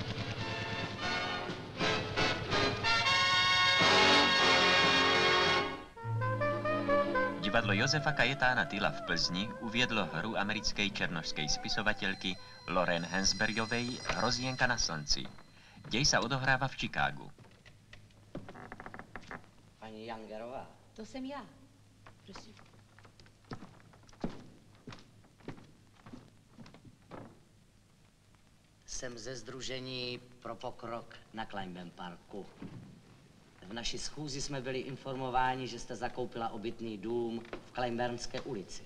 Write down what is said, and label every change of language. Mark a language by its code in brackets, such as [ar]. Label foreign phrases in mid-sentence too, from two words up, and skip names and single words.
[sk] Divadlo Josefa Kajetána Tyla v Plzni uviedlo hru americkej černošskej spisovateľky Lauren Hansberryovej Hrozienka na slnci. Dej sa odohráva v Chicagu. [cs] Paní Jangerová. To jsem já. Prosím. Jsem ze Sdružení pro pokrok na Kleinbem parku. V naší schůzi jsme byli informováni, že jste zakoupila obytný dům v Kleinbernské ulici.